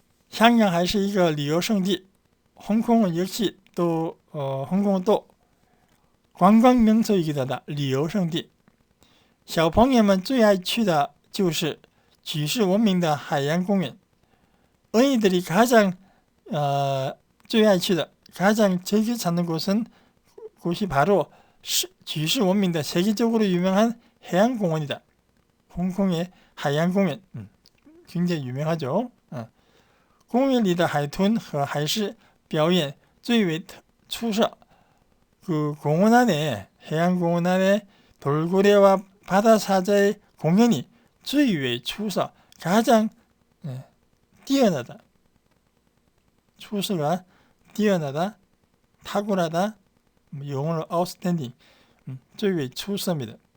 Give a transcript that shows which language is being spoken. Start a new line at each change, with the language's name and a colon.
Chinese: 香港还是一个旅游胜地.
Korean: 홍콩은 역시 홍콩은 또 관광 명소이기도 하다.
Chinese: 旅游胜地. 小朋友们最爱去的就是举世闻名的海洋公园.
Korean: 어린이들이 가장
Chinese: 最爱去的,
Korean: 가장 즐겨 찾는 곳이 바로
Chinese: 举世闻名的
Korean: 세계적으로 유명한 해양공원이다. 홍콩의 해양공원, 굉장히 유명하죠.
Chinese: 公园里的海豚和海狮表演最为出色.
Korean: 그 공원 안에, 해양공원 안에 돌고래와 바다사자의 공연이
Chinese: 最为出色,
Korean: 가장 뛰어나다. 추수가 뛰어나다, 탁월하다, 영어로 outstanding,
Chinese: 最为出色
Korean: 입니다.